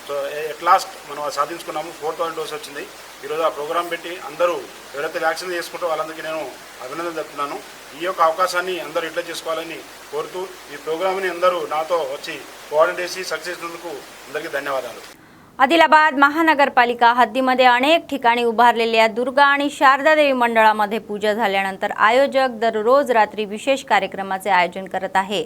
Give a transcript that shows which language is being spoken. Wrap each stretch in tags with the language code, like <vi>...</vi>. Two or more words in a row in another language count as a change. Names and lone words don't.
<en>so at last</en> <te>మనం అది సాధించుకున్నాము. 4,000 డోస్ వచ్చింది. ఈరోజు ఆ ప్రోగ్రాం పెట్టి అందరూ ఎవరైతే వ్యాక్సిన్ చేసుకుంటూ వాళ్ళందరికీ నేను అభినందన చెప్తున్నాను. ఈ యొక్క అవకాశాన్ని అందరూ ఇట్లా చేసుకోవాలని కోరుతూ ఈ ప్రోగ్రామ్ని అందరూ నాతో వచ్చి కోఆర్డినేట్ చేసి సక్సెస్ చేసినందుకు అందరికీ ధన్यवाद.</te> <mr>आदिलाबाद महानगरपालिका हद्दीमध्ये अनेक ठिकाणी उभारलेल्या दुर्गा आणि शारदा देवी मंडळामध्ये पूजा झाल्यानंतर आयोजक दररोज रात्री विशेष कार्यक्रमाचे आयोजन करत आहे.</mr>